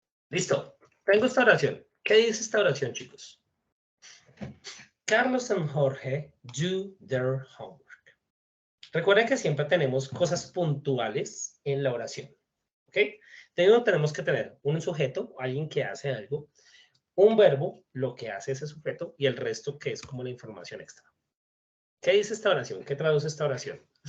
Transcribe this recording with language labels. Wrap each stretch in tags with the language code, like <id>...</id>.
<es>Listo. Tengo esta oración. ¿Qué dice esta oración, chicos?</es> <en>Carlos and Jorge do their homework.</en> <es>Recuerden que siempre tenemos cosas puntuales en la oración. ¿Ok? Tenemos que tener un sujeto, alguien que hace algo, un verbo, lo que hace ese sujeto, y el resto que es como la información extra. ¿Qué dice esta oración? ¿Qué traduce esta oración?</es>